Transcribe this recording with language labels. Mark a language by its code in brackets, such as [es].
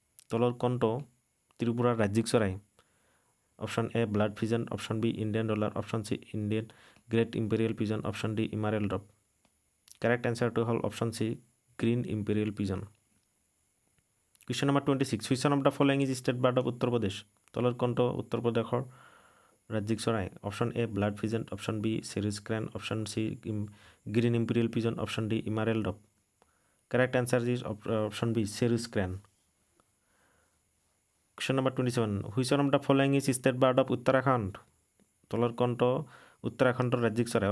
[as] তলৰ কোনটো ত্ৰিপুৰাৰ ৰাজ্যিক চৰাই? [en] Option A, blood pigeon. Option B, Indian roller. Option C, Indian great imperial pigeon. Option D, emerald dove. Correct answer to whole. Option C, green imperial pigeon. Question number 26. Which one of the following is state bird of Uttar Pradesh? [as] তলৰ কোনটো উত্তৰ প্ৰদেশৰ ৰাজ্যিক চৰাই? [en] Option A, blood pigeon. Option B, cirrus crane. Option C, green imperial pigeon. Option D, emerald dove. Correct answer is option B, cirrus crane. Question number 27. Which one of the following is state bird of Uttarakhand? [as] তলৰ কোনটো উত্তৰাখণ্ডৰ ৰাজ্যিক চৰাই?